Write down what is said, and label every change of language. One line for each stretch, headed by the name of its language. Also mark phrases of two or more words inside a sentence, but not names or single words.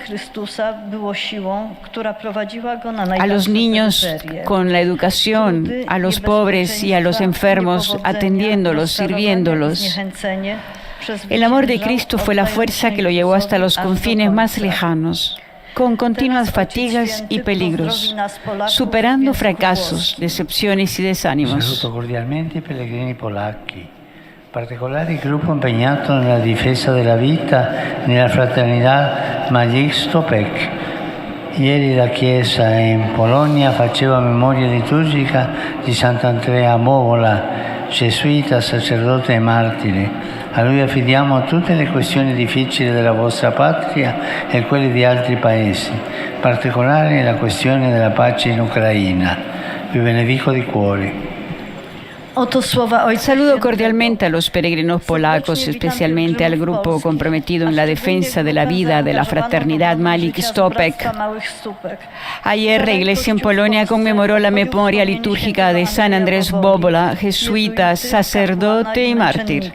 Spanish: A los niños con la educación, a los pobres y a los enfermos, atendiéndolos, sirviéndolos. El amor de Cristo fue la fuerza que lo llevó hasta los confines más lejanos, con continuas fatigas y peligros, superando fracasos, decepciones y desánimos.
Italian: Saluto cordialmente i pellegrini polacchi, in particolare il gruppo impegnato nella difesa della vita e nella fraternità Magik Stopek. Ieri la Chiesa in Polonia faceva memoria liturgica di Sant'Andrea Movola, gesuita, sacerdote e martire. A lui affidiamo tutte le questioni difficili della vostra patria e quelle di altri paesi, in particolare la questione della pace in Ucraina. Vi benedico di cuore.
Spanish: Saludo cordialmente a los peregrinos polacos, especialmente al grupo comprometido en la defensa de la vida de la fraternidad Magik Stopek. Ayer la Iglesia en Polonia conmemoró la memoria litúrgica de San Andrés Bobola, jesuita, sacerdote y mártir.